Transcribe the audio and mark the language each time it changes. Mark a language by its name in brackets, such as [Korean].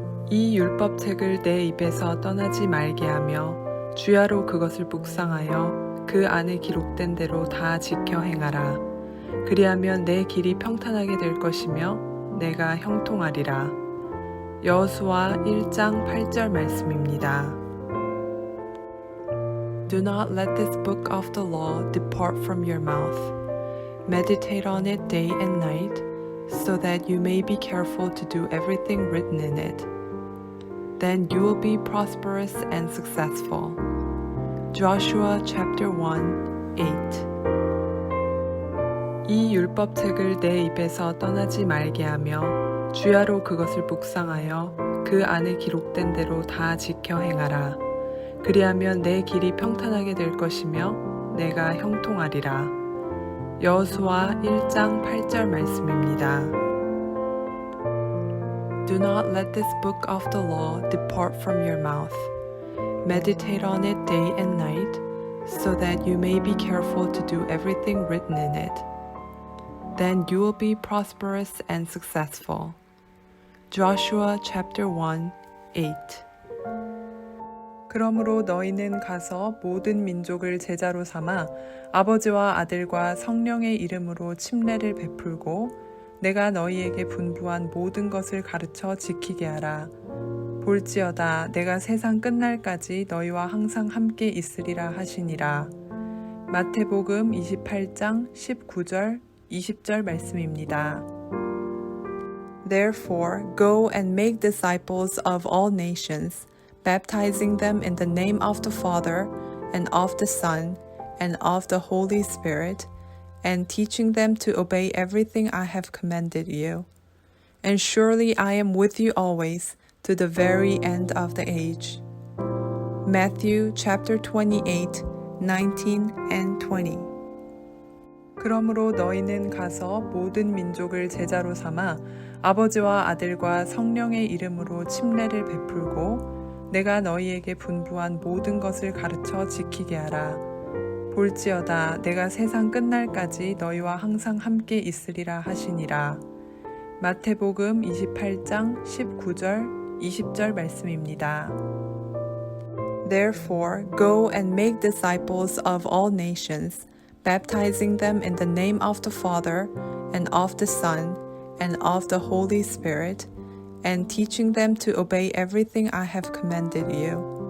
[Korean] 이 율법책을 내 입에서 떠나지 말게 하며 주야로 그것을 묵상하여 그 안에 기록된 대로 다 지켜 행하라. 그리하면 내 길이 평탄하게 될 것이며 내가 형통하리라. 여호수아 1장 8절 말씀입니다. [English] Do not let this book of the law depart from your mouth. Meditate on it day and night, so that you may be careful to do everything written in it. Then you will be prosperous and successful. Joshua chapter 1, 8. [Korean] 이 율법책을 내 입에서 떠나지 말게 하며 주야로 그것을 묵상하여 그 안에 기록된 대로 다 지켜 행하라. 그리하면 내 길이 평탄하게 될 것이며 내가 형통하리라. 여호수아 1장 8절 말씀입니다. [English] Do not let this book of the law depart from your mouth. Meditate on it day and night, so that you may be careful to do everything written in it. Then you will be prosperous and successful. Joshua chapter 1, 8. [Korean] 그러므로 너희는 가서 모든 민족을 제자로 삼아 아버지와 아들과 성령의 이름으로 침례를 베풀고 내가 너희에게 분부한 모든 것을 가르쳐 지키게 하라. 볼지어다 내가 세상 끝날까지 너희와 항상 함께 있으리라 하시니라. 마태복음 28장 19절 20절 말씀입니다. [English] Therefore, go and make disciples of all nations, baptizing them in the name of the Father, and of the Son, and of the Holy Spirit, and teaching them to obey everything I have commanded you. And surely I am with you always, to the very end of the age. Matthew chapter 28, 19 and 20. [Korean] 그러므로 너희는 가서 모든 민족을 제자로 삼아 아버지와 아들과 성령의 이름으로 침례를 베풀고 내가 너희에게 분부한 모든 것을 가르쳐 지키게 하라. 볼지어다 내가 세상 끝날까지 너희와 항상 함께 있으리라 하시니라. 마태복음 28장 19절 20절 말씀입니다. [English] Therefore, go and make disciples of all nations, baptizing them in the name of the Father, and of the Son, and of the Holy Spirit, and teaching them to obey everything I have commanded you.